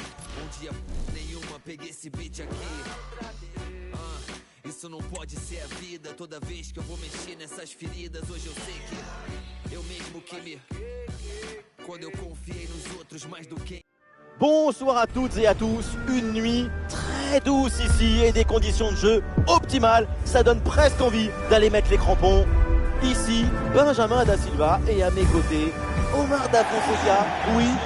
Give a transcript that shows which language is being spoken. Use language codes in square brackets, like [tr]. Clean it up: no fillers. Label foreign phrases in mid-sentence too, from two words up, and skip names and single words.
[pt] Bom dia nenhuma, peguei esse beat aqui. Isso não pode ser a vida. Toda vez que eu vou mexer nessas feridas, hoje eu sei que eu mesmo que me. Quando eu confiei nos outros mais do que. [fr] Bonsoir à toutes et à tous, une nuit très douce ici et des conditions de jeu optimales, ça donne presque envie d'aller mettre les crampons. Ici, Benjamin Da Silva et à mes côtés, Omar Da Fonseca, oui.